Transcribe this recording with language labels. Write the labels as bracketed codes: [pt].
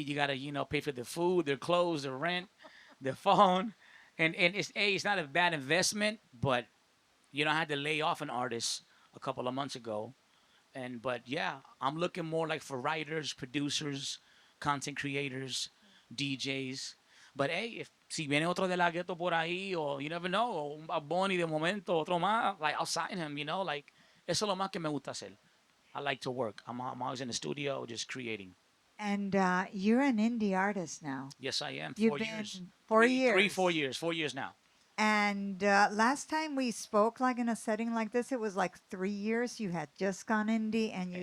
[en] You gotta pay for their food, their clothes, their rent, their phone, and it's not a bad investment, but I had to lay off an artist a couple of months ago. But yeah, I'm looking more like for writers, producers, content creators, DJs. But hey, if [es] si viene otro de la ghetto por ahí, [en] or you never know, [es] o un Bad Bunny de momento, otro más, [en] like I'll sign him, like [es] eso es lo más que me gusta hacer. [en] I like to work. I'm always in the studio just creating. And you're an indie artist now. Yes, I am. You've 4 years, been 4 years. 4 years, 4 years now. And last time we spoke, like in a setting like this, it was like 3 years. You had just gone indie, and you